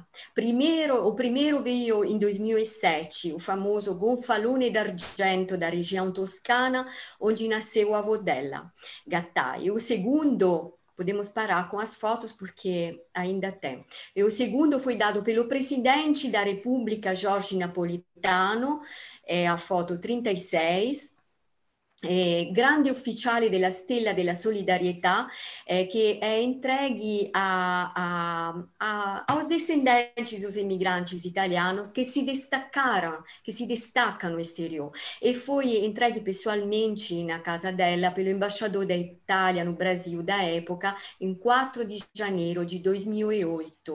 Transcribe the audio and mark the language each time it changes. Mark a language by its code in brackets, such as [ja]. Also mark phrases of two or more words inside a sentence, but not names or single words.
[pt] O primeiro veio em 2007, o famoso Gonfalone d'Argento da região toscana, onde nasceu o avô dela, Gattai. O segundo, podemos parar com as fotos porque ainda tem. E o segundo foi dado pelo presidente da República, Jorge Napolitano, é a foto 36, grande ufficiale della Stella della Solidarietà, [it] che è [pt] entregue aos descendentes dos imigrantes italianos que se destacaram, que se destacam no exterior. E foi entregue pessoalmente na casa dela pelo embaixador da Itália no Brasil da época, em 4 de janeiro de 2008.